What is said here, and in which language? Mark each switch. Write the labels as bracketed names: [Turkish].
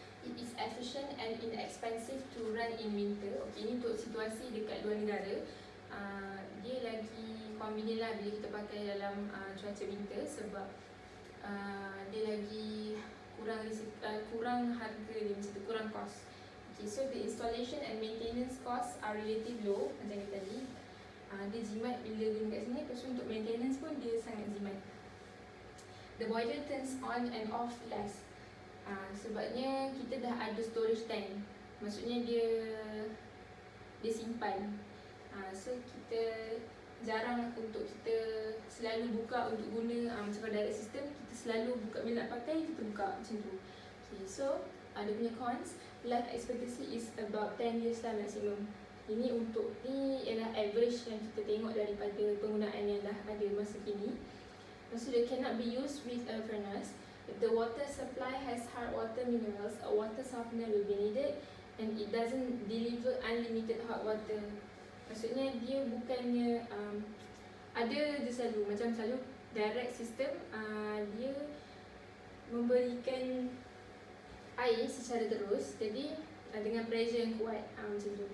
[English] It is efficient and inexpensive to run in winter. [Malay] Okey, ini untuk situasi dekat luar negara. Dia lagi convenient lah bila kita pakai dalam cuaca winter, sebab dia lagi kurang harga dia, macam tu, kurang cost. [English] Okay, so the installation and maintenance costs are relatively low [Malay] macam tadi. Dia jimat bila guna kat sini, lepas tu untuk maintenance pun dia sangat jimat. [English] The boiler turns on and off less. [Malay] Sebabnya kita dah ada storage tank, maksudnya dia simpan. So kita jarang untuk kita selalu buka untuk guna macam kalau direct system, kita selalu buka bila nak pakai, kita buka macam tu. [English] Okay, so [Malay] dia punya [English] cons, life expectancy is about 10 years lah maximum. [Malay] Ini untuk ni ialah average yang kita tengok daripada penggunaan yang dah ada masa kini. Lepas tu, [English] they cannot be used with a furnace. If the water supply has hard water minerals, a water softener will be needed, and it doesn't deliver unlimited hot water. [Malay] Maksudnya dia bukannya ada je selalu, macam selalu direct system, dia memberikan air secara terus, jadi dengan pressure yang kuat, macam tu.